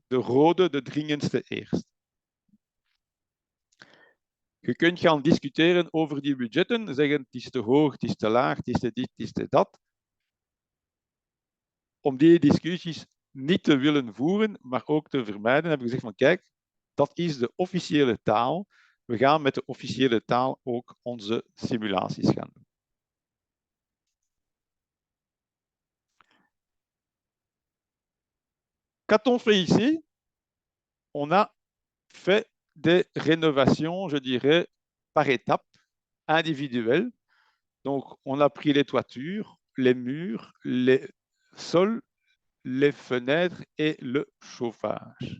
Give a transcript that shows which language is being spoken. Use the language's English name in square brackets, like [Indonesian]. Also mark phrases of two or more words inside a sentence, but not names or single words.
[Dutch] De rode, de dringendste eerst. Je kunt gaan discussiëren over die budgetten, zeggen het is te hoog, het is te laag, het is te dit, het is te dat. Om die discussies niet te willen voeren, maar ook te vermijden, heb ik gezegd van kijk, dat is de officiële taal. We gaan met de officiële taal ook onze simulaties gaan doen. [French] Qu'a-t-on fait ici? On a fait des rénovations, je dirais, par étapes, individuelles. Donc, on a pris les toitures, les murs, les sols, les fenêtres et le chauffage.